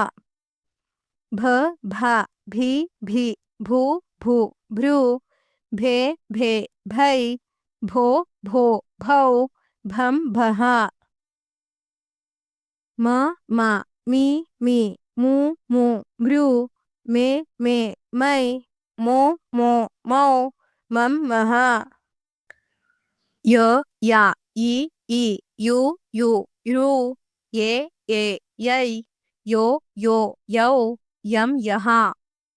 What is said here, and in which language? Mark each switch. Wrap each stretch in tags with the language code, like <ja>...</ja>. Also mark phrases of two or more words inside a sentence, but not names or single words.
<kn>ಭ ಭಿ ಭೂ ಭೃ ಭೆ ಭೈ ಭೋ ಭೌ ಭಂ ಭಹ ಮ ಮಿ ಮು ಮೃ ಮೆ ಮೈ ಮೋ ಮೌ ಮಂ ಮಹ ಯ ಇ ಯು ಋ ಯೆ ಯೈ ಯೋ ಯೌ ಯಂ ಯಹ</kn>